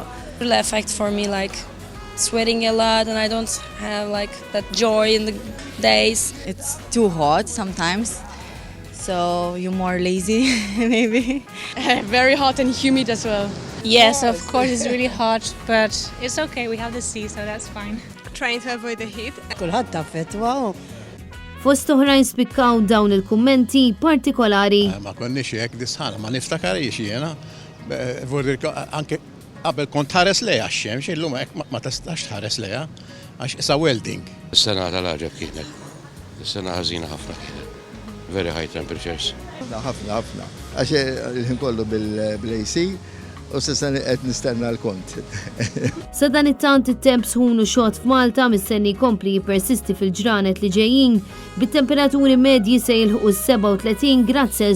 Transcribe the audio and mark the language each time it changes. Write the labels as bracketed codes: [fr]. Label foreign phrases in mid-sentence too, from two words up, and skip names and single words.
[en] It will affect for me like sweating a lot and I don't have like that joy in the days. It's too hot sometimes, so you're more lazy maybe. Very hot and humid as well. Yes, of course it's really hot, but it's okay, we have the sea, so that's fine. Trying to avoid the heat. [mt] Kulħadd taffettwa. Fost oħrajn spikkaw dawn il-kummenti partikolari. Ma konniex hekk disħana, ma niftakarix jiena. Anke qabel kont ħares lejha x-xemx, illum hekk ma tistax tħares lejha għax isa welding. Is-sena tal-ħaġa kienet. Is-sena ħażina ħafna kienet. [en] Very high temperatures. [mt] Ħafna. Għax il-ħin kollu bil-AC u s-sena qed nistenna l-kont. Sa dan it-tant it-temp sħun u xogħol f'Malta mistenni jkompli jippersisti fil-ġranet li ġejjin bit-temperaturi medji se jilħqu 37 grad Celsius.